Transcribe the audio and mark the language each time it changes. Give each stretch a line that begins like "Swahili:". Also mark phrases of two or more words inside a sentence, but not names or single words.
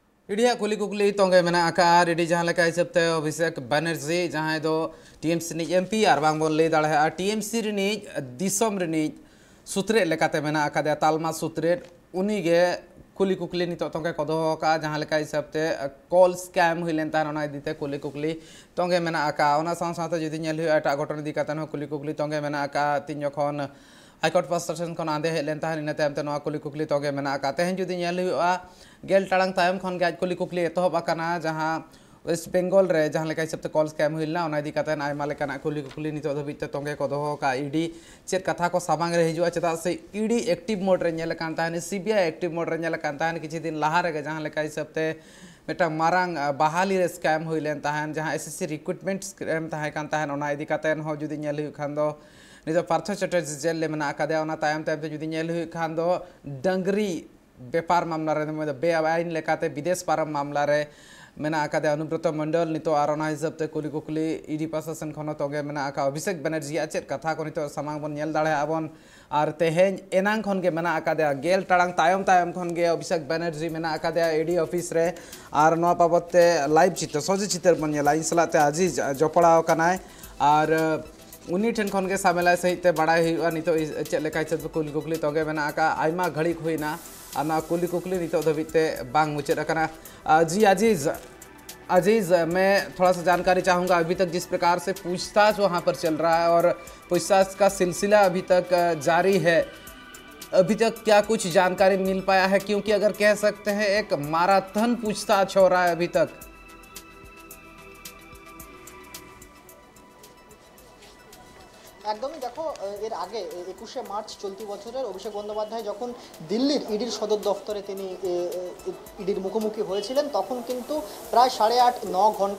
Santali: इडिया कुली कुकली तोंगे मेना आकार इडी जहां लेका हिसाबते अभिषेक बनर्जी जहां दो टीएमसी नि एमपी आर बांग बोन ले दाड़े आ टीएमसी रिनी दिसम रिनी सुत्रे लेकाते मेना आकादे तालमा सुत्रे उनी गे कुली कुकली नितो तोंगे कदो का जहां लेका हिसाबते
English: call scam
Santali: हुइलेन तान ओना दिते कुली कुकली तोंगे मेना आका ओना साथ साथ जदि नेल हुआ एटा घटना दी कातन कुली कुकली तोंगे मेना आका तीन जखन हाईकोर्ट पास्टेशन खन आदे हेलेन ताहन इन तायम ते नवा कुली कुकली तोगे मेना आका तेहन जदि नेल हुआ गेल टाड़ांग तायम खन गे आज कुली कुकली एतहब आकाना जहां वेस्ट बेंगल रे जहां लेका हिसाबते
English: call scam
Santali: हुइलना ओना इदी कातन आयमा लेकाना कुली कुकली नितो धबिते तोंगे को दोहो का ईडी चेत कथा को सामांग रे हिजुआ चेता से ईडी
English: active mode
Santali: रे नेल कान ताहन सीबीआई
English: active mode
Santali: रे नेल कान ताहन किछि दिन लाहा रे जहां लेका हिसाबते मेटा मारांग बहाली रे स्कैम हुइलेन ताहन जहां
English: SSC recruitment scam
Santali: ताहे कान ताहन ओना इदी कातन हो जुदी नेल हुइ खान दो नितो पार्थ चटर्जी जेल ले मेना आकादे ओना तायम तायम जुदी नेल हुइ खान दो डंगरी बेपार मामला रे बे आईन लेकाते विदेश पारम मामला रे मेना आकादे अनुब्रत मंडल नितो आरोना हिसाबते कुली कुकली ईडी प्रशासन खनो तोगे मेना आका अभिषेक बनर्जी चेत कथा को नितो सामांग बन नेल दाड़े आबन और तेहेन एनांग खन गे मेना आकादे गेल टाड़ांग तायम तायम खन गे अभिषेक बनर्जी मेना आकादे
English: ED office
Santali: रे और नवा बाबते लाइव चित्र सजे चित्र बन नेला इन सलाते आजी जपड़ाव कनाय और उन्नी ठेन खन गे सामेला सहित बड़ाई हुआ नितो चेत लेका हिसाब कुली कुकली तोगे मेना आका आयमा घड़ी हुईना आना कुली कुकली नितो धबिते बांग मुचाद अकना
Hindi: जी अजीज मैं थोड़ा सा जानकारी चाहूँगा अभी तक जिस प्रकार से पूछताछ वहाँ पर चल रहा है और पूछताछ का सिलसिला अभी तक जारी है अभी तक क्या कुछ जानकारी मिल पाया है क्योंकि अगर कह सकते हैं एक माराथन पूछताछ हो रहा है अभी तक।
Bangla: একদমই দেখো এর আগে 21শে মার্চ চলতি বছরের অভিষেক বন্দ্যোপাধ্যায় যখন দিল্লির ইডির সদর দফতরে তিনি ইডির মুখোমুখি হয়েছিলেন তখন কিন্তু প্রায় 8.5-9 ঘন্টা